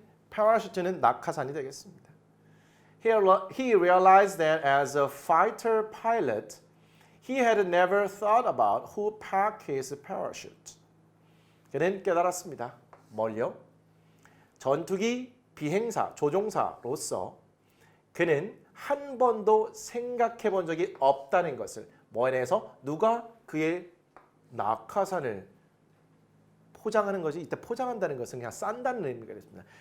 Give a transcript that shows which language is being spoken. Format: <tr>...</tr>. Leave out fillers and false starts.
<ko>parachute는 낙하산이 되겠습니다.</ko> <en>He realized that as a fighter pilot, he had never thought about who packed his parachute.</en> <ko>그는 깨달았습니다. 뭘요? 전투기 비행사, 조종사로서 그는 한 번도 생각해 본 적이 없다는 것을. 뭐에 대해서? 누가 그의 낙하산을 포장하는 것이, 이때 포장한다는 것은 그냥 싼다는 의미가 있습니다.</ko>